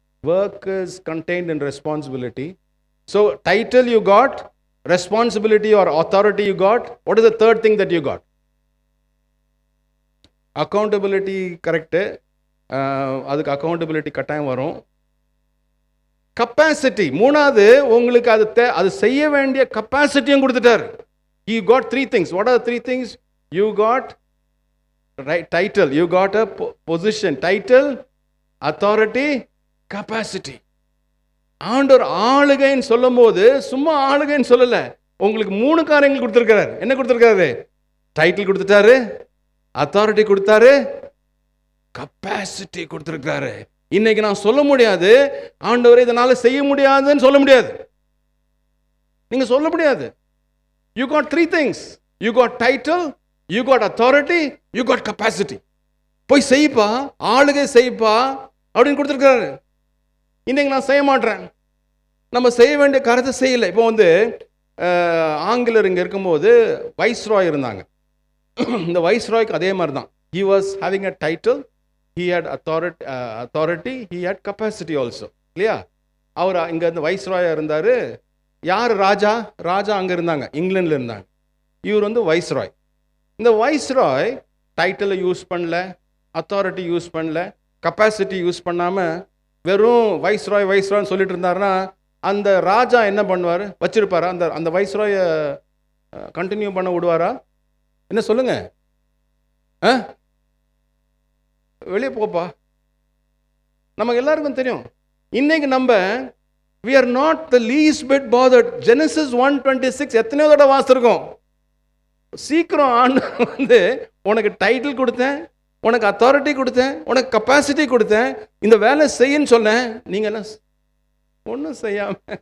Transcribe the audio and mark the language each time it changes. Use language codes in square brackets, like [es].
[en] Work is contained in responsibility. So title you got, responsibility or authority you got. What is the third thing that you got? Accountability. correct. [ta] அதுக்கு accountability கட்டாயம் வரும். Capacity 3வது, உங்களுக்கு அது செய்ய வேண்டிய கப்பாசிட்டியும் கொடுத்துட்டார். [en] You got 3 things. What are the 3 things? You got title, you got a position. Title, authority, capacity. [ta] ஆண்டவர் ஆளுகைன்னு சொல்லும் போது சும்மா ஆளுகைன்னு சொல்லல, உங்களுக்கு 3 காரியங்கள் கொடுத்துருக்கிறார். என்ன கொடுத்துருக்காரு? டைட்டில் கொடுத்துட்டாரு, அத்தாரிட்டி கொடுத்தாரு, கப்பாசிட்டி கொடுத்துருக்காரு. இன்னைக்கு நான் சொல்ல முடியாது, ஆண்டவரை இதனால செய்ய முடியாதுன்னு சொல்ல முடியாது. நீங்க சொல்ல முடியாது. [en] You got 3 things. You got title, you got authority, you got capacity. [ta] போய் செய்ப்பா, ஆளுகை செய்ப்பா அப்படின்னு கொடுத்துருக்காரு. இன்னைக்கு நான் செய்ய மாட்டேன், நம்ம செய்ய வேண்டிய காரியத்தை செய்யலை. இப்போ ஆங்கிலர் இங்கே இருக்கும்போது வைஸ்ராய் இருந்தாங்க. இந்த வைஸ்ராய்க்கு அதே மாதிரி தான். [en] He was having a title, he had authority, he had capacity also. [ta] இல்லையா? அவர் இங்கே இந்த வைஸ்ராயாக இருந்தார். யார் ராஜா? ராஜா அங்கே இருந்தாங்க, இங்கிலாண்டில் இருந்தாங்க. இவர் வைஸ்ராய். இந்த வைஸ்ராய் டைட்டிலை யூஸ் பண்ணல, அத்தாரிட்டி யூஸ் பண்ணல, கப்பாசிட்டி யூஸ் பண்ணாமல் வெறும் வைஸ்ராய்ன்னு சொல்லிட்டு இருந்தாருன்னா அந்த ராஜா என்ன பண்ணுவார்? வச்சிருப்பாரா? அந்த வைஸ்ராயை கண்டினியூ பண்ண விடுவாரா? என்ன சொல்லுங்க? வெளியே போப்பா. நமக்கு எல்லாருக்கும் தெரியும். இன்னைக்கு நம்ம [en] we are not the least bit bothered. [ta] Genesis 1:26 எத்தனையோ தடவை வாசிச்சிருக்கோம். சீக்கிரம் ஆண்டு உனக்கு டைட்டில் கொடுத்தேன், உனக்கு அத்தாரிட்டி கொடுத்தேன், உனக்கு கெப்பாசிட்டி கொடுத்தேன், இந்த வேலை செய்யன்னு சொன்னேன், நீங்க என்ன ஒன்றும் செய்யாம.